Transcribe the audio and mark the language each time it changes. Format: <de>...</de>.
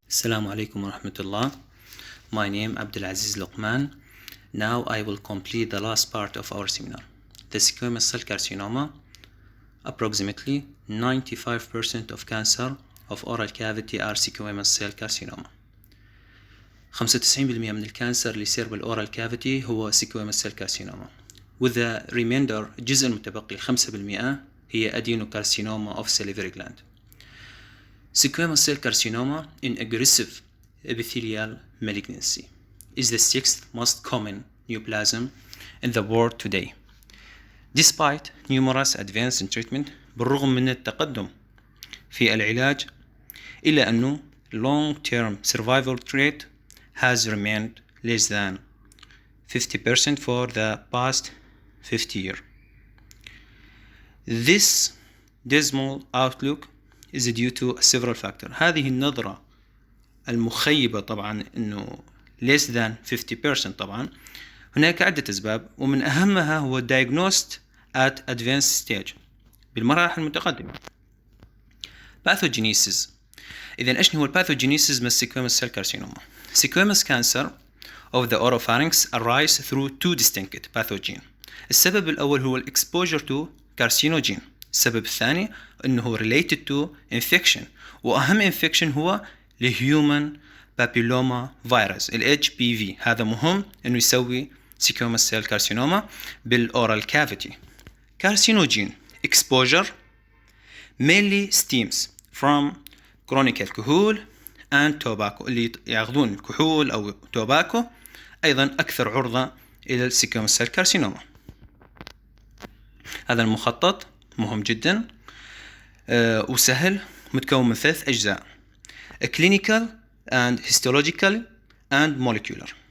<en>Assalamu alaikum wa rahmatullah. My name Abdulaziz Loqman. Now I will complete the last part of our seminar. The squamous cell carcinoma. Approximately 95% of cancer of oral cavity are squamous cell carcinoma.</en> <ar>95% من الكانسر اللي يصير بالأورال كافيتي هو</ar> <en>squamous cell carcinoma. With the remainder</en> <ar>الجزء المتبقي 5% هي</ar> <en>adenocarcinoma of salivary gland. Squamous cell carcinoma in aggressive epithelial malignancy is the sixth most common neoplasm in the world today. Despite numerous advances in treatment,</en> <ar>بالرغم من التقدم في العلاج إلا أنه</ar> <en>long-term survival rate has remained less than 50% for the past 50 years. This dismal outlook is due to several factors.</en> <ar>هذه النظرة المخيبة طبعا انه</ar> <en>less than 50%</en> <ar>طبعا هناك عدة أسباب، ومن أهمها هو</ar> <en>diagnosed at advanced stage</en> <ar>بالمراحل المتقدمة.</ar> <en>Pathogenesis.</en> <ar>إذن إيش هو الباثوجينيسيس من</ar> <en>squamous cell carcinoma؟ Squamous cancer of the oropharynx arise through two distinct pathogens.</en> <ar>السبب الأول هو</ar> <en>exposure to carcinogen.</en> <ar>السبب الثاني أنه</ar> <en>related to infection،</en> <ar>وأهم infection هو الهيومن بابيلوما فيروس ال HPV. هذا مهم أنه يسوي</ar> <en>squamous cell carcinoma</en> <ar>بالأورال cavity.</ar> <en>Carcinogen exposure mainly stems from chronic alcohol and tobacco.</en> <ar>اللي ياخذون الكحول أو توباكو أيضا أكثر عرضة إلى السيكوموس سيل كارسينوما. هذا المخطط مهم جدا وسهل، متكون من 3 أجزاء:</ar> <en>clinical and histological and molecular.</en>